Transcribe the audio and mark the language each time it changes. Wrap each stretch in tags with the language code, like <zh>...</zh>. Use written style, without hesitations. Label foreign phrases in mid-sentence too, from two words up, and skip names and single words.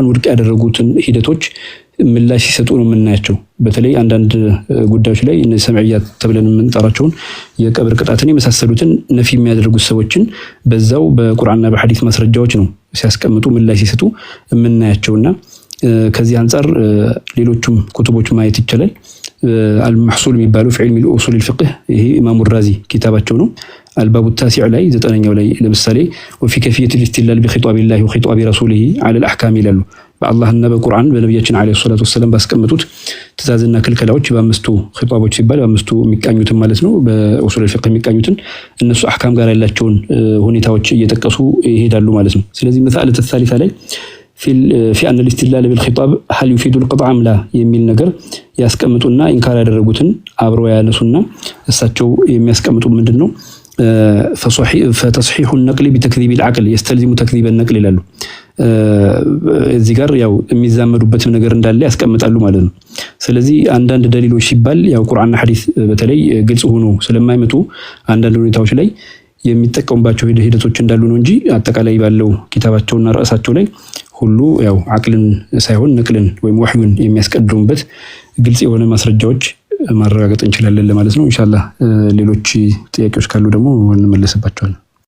<am>ውድቅ ያደረጉትን ሂደቶች ምላሽ ሲሰጡ ነው የምናያቸው። በተለይ አንዳንድ ጉዳዮች ላይ እነዚህ ሰምዕያት ተብለን የምንጠራቸውን የቀብር ቅጣትን የመሳሰሉትን ነፊ የሚያደርጉት ሰዎችን በዛው በቁርአንና በሐዲስ ማስረጃዎች ነው ሲያስቀምጡ ምላሽ ሲሰጡ የምናያቸውና ከዚህ አንፃር ሌሎቹም ኩቱቦች ማየት ይቻላል። المحصول የሚባለው</am> <ar>في علم الاصول الفقه</ar> <am>ይሄ ኢማሙ ራዚ ኪታባቸው ነው</am> <ar>الباب التاسع</ar> <am>ላይ 9ኛው ላይ ለምሳሌ</am> <ar>وفي كيفيه الاستدلال بخطاب الله وخطاب رسوله على الاحكام</ar> <am>ይላሉ በአላህና በቁርአን በነብያችን</am> <ar>عليه الصلاة والسلام</ar> <am>ባስቀመጡት ትእዛዝና ክልከላዎች በአምስቱ ኺጣቦች ሲባል በአምስቱ የሚቃኙትን ማለት ነው በኡሱል الفقه የሚቃኙትን እነሱ አህካም ጋር ያላቸውን ሁኔታዎች እየተጠቀሱ ይሄዳሉ ማለት ነው ስለዚህ መስአለተ الثالثه ላይ</am> <ar>في أن الاستدلال بالخطاب هل يفيد القطع أم لا</ar> <am>የሚል ነገር ያስቀምጡና ኢንካር ያደረጉትን አብረው ያነሱና እሳቸው የሚያስቀምጡ ምንድነው</am> <ar>فتصحيح النقل بتكذيب العقل يستلزم تكذيب النقل</ar> <am>ይላሉ እዚህ ጋር ያው የሚዛመዱበት ነገር እንዳለ ያስቀምጣሉ ማለት ነው ስለዚህ አንዳንድ ደሊሎች ሲባል ያው ቁርአንና ሐዲስ በተለይ ግልጽ ሆኖ ስለማይመጡ አንዳንድ ሁኔታዎች ላይ የሚጠቀሙባቸው ሂደቶች እንዳሉ ነው እንጂ አጠቃላይ ባለው ኪታባቸውና ራሳቸው ላይ ሁሉ ያው አቅልን ሳይሆን ነቅልን ወይም ወህዩን የሚያስቀድሙበት ግልጽ የሆነ ማስረጃዎች ማረጋገጥ እንችላለን ለማለት ነው ኢንሻአላህ ሌሎች ጥያቄዎች ካሉ ደግሞ እንመለስባቸዋለን</am>